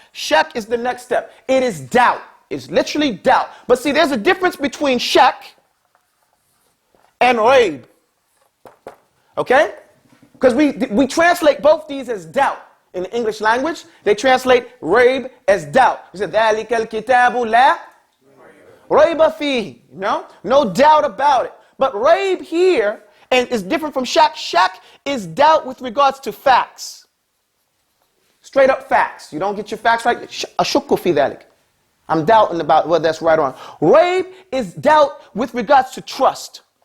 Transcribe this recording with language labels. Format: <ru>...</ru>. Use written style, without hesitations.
<en>Shak is the next step. It is doubt. It's literally doubt. But see, there's a difference between shak and raib. Okay? Because we translate both these as doubt. In the English language, they translate raib as doubt. We say,</en> <ar>ذَلِكَ الْكِتَابُ لَا رَيْبَ فِيهِ.</ar> <en>No doubt about it. But raib here and is different from shak. Shak is doubt with regards to facts. Straight up facts. You don't get your facts right.</en> <ar>أَشُكُّ فِي ذَلِكَ.</ar> <en>I'm doubting about whether that's right or wrong. Raib is doubt with regards to trust.</en>